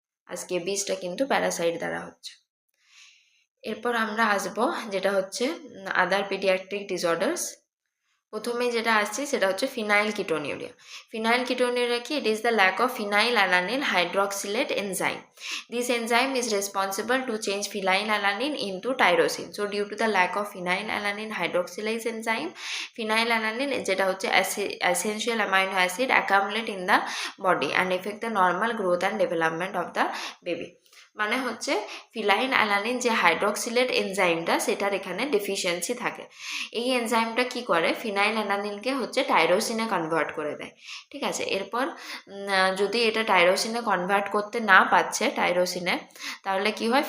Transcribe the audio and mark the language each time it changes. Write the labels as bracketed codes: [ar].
[bn] আর স্কেবিসটা কিন্তু প্যারাসাইট দ্বারা হচ্ছে। এরপর আমরা আসবো যেটা হচ্ছে আদার পিডিয়াট্রিক ডিসঅর্ডার্স। প্রথমে যেটা আসছে সেটা হচ্ছে ফিনাইল কিটোনিউরিয়া। ফিনাইল কিটোনিউরিয়া কি? [en] It is the lack of phenyl alanine hydroxylate enzyme. This enzyme is responsible to change phenylalanine into tyrosine. So due to the lack of phenylalanine hydroxylase enzyme, phenylalanine [bn] যেটা হচ্ছে [en] essential amino acid accumulate in the body and affect the normal growth and development of the baby. [bn] মানে হচ্ছে phenyl alanine যে হাইড্রক্সিলেট এনজাইমটা, সেটার এখানে deficiency থাকে। এই এনজাইমটা কি করে? ফিনাইল অ্যালানিনকে হচ্ছে টাইরোসিনে কনভার্ট করে দেয়, ঠিক আছে। এরপর যদি এটা টাইরোসিনে কনভার্ট করতে না পারছে টাইরোসিনে, তাহলে কি হয়?